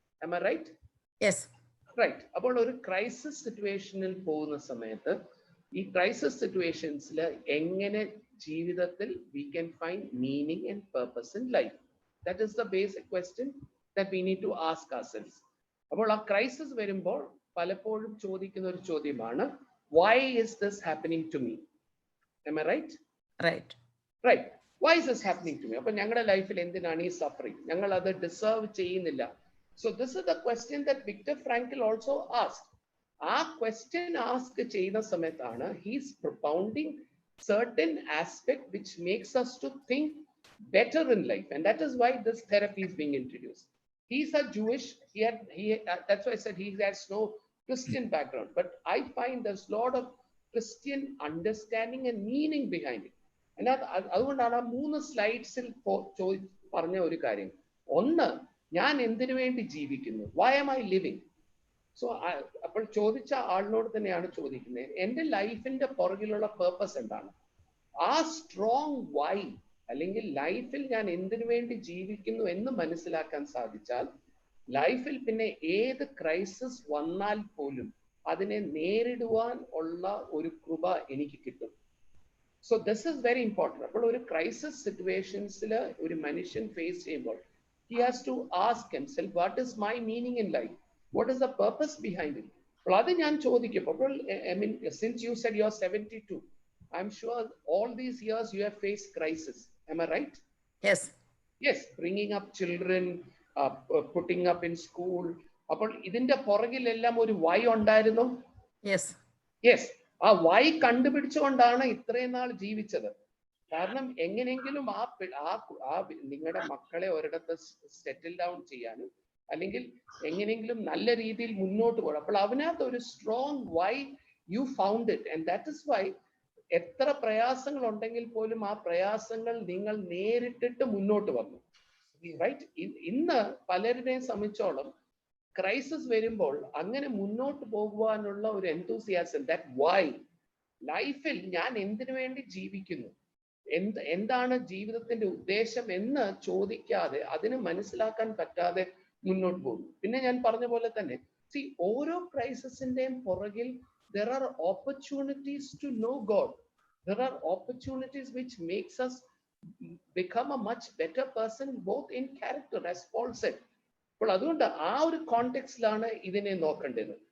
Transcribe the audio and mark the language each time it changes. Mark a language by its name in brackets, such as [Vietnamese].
[English] Am I right? Yes. Right. About a crisis situational [Malayalam] പോകുന്ന സമയത്ത് ഈ [English] crisis situationsൽ [Malayalam] എങ്ങനെ ജീവിതത്തിൽ [English] we can find meaning and purpose in life. That is the basic question that we need to ask ourselves. [Malayalam] അപ്പോൾ ആ crisis വരുമ്പോൾ പലപ്പോഴും ചോദിക്കുന്ന ഒരു ചോദ്യമാണ്, [English] why is this happening to me? Am I right? Right. Why is this happening to me? [Malayalam] അപ്പോൾ ഞങ്ങളുടെ ലൈഫിൽ എന്തിനാണ് ഈ സഫറിങ്? ഞങ്ങൾ അത് ഡിസേർവ് ചെയ്യുന്നില്ല. [English] So this is the question that Viktor Frankl also asked. Our question asked Chena Sametana, he's propounding certain aspect which makes us to think better in life. And that is why this therapy is being introduced. He's a Jewish, that's why I said he has no Christian background. But I find there's a lot of Christian understanding and meaning behind it. [Malayalam] And അതുകൊണ്ടാണ് ആ 3 സ്ലൈഡ്സിൽ പറഞ്ഞ ഒരു കാര്യം. ഒന്ന്, ഞാൻ എന്തിനു വേണ്ടി ജീവിക്കുന്നു? [English] Why am I living? [Malayalam] So അപ്പോൾ ചോദിച്ച ആളിനോട് തന്നെയാണ് ചോദിക്കുന്നത്, എൻ്റെ ലൈഫിന്റെ പുറകിലുള്ള പേർപ്പസ് എന്താണ്? ആ സ്ട്രോങ് വൈ അല്ലെങ്കിൽ ലൈഫിൽ ഞാൻ എന്തിനു വേണ്ടി ജീവിക്കുന്നു എന്ന് മനസ്സിലാക്കാൻ സാധിച്ചാൽ ലൈഫിൽ പിന്നെ ഏത് ക്രൈസിസ് വന്നാൽ പോലും അതിനെ നേരിടുവാൻ ഉള്ള ഒരു കൃപ എനിക്ക് കിട്ടും. [English] So this is very important. [Malayalam] അപ്പോൾ ഒരു ക്രൈസിസ് സിറ്റുവേഷൻസിൽ ഒരു മനുഷ്യൻ ഫേസ് ചെയ്യുമ്പോൾ [English] he has to ask himself, what is my meaning in life? What is the purpose behind it? [Malayalam] അപ്പോൾ അത് ഞാൻ ചോദിക്കുമ്പോൾ, [English] I mean, since you said you're 72, I'm sure all these years you have faced crisis. Am I right? Yes. Yes, bringing up children, putting up in school. [Malayalam] അപ്പോൾ ഇതിന്റെ പുറകിലെല്ലാം ഒരു Y ഉണ്ടായിരുന്നു. [English] Yes. [Malayalam] Yes, ആ Y കണ്ടുപിടിച്ചുകൊണ്ടാണ് ഇത്രയും നാൾ ജീവിച്ചത്. കാരണം എങ്ങനെയെങ്കിലും നിങ്ങളുടെ മക്കളെ ഒരിടത്ത് സെറ്റിൽ ഡൗൺ ചെയ്യാനും അല്ലെങ്കിൽ എങ്ങനെയെങ്കിലും നല്ല രീതിയിൽ മുന്നോട്ട് പോകണം. അപ്പോൾ അതിനകത്ത് ഒരു [English] Strong why you found it. And that is why [Malayalam] എത്ര പ്രയാസങ്ങൾ ഉണ്ടെങ്കിൽ പോലും ആ പ്രയാസങ്ങൾ നിങ്ങൾ നേരിട്ടിട്ട് മുന്നോട്ട് വന്നു. റൈറ്റ്? ഇന്ന് പലരുടെയും സംബന്ധിച്ചോളം ക്രൈസിസ് വരുമ്പോൾ അങ്ങനെ മുന്നോട്ട് പോകുവാനുള്ള ഒരു എന്തൂസിയാസം, [English] that why, [Malayalam] ലൈഫിൽ ഞാൻ എന്തിനു വേണ്ടി ജീവിക്കുന്നു, എന്താണ് ജീവിതത്തിന്റെ ഉദ്ദേശം എന്ന് ചോദിക്കാതെ അതിന് മനസ്സിലാക്കാൻ പറ്റാതെ മുന്നോട്ട് പോകുന്നു. പിന്നെ ഞാൻ പറഞ്ഞ പോലെ തന്നെ ഓരോ ക്രൈസിസിന്റെയും പുറകിൽ [English] there are opportunities to know God. There are opportunities which makes us become a much better person both in character, as Paul said. [Malayalam] അപ്പോൾ അതുകൊണ്ട് ആ ഒരു കോണ്ടെക്സ്റ്റിലാണ് ഇതിനെ നോക്കേണ്ടത്.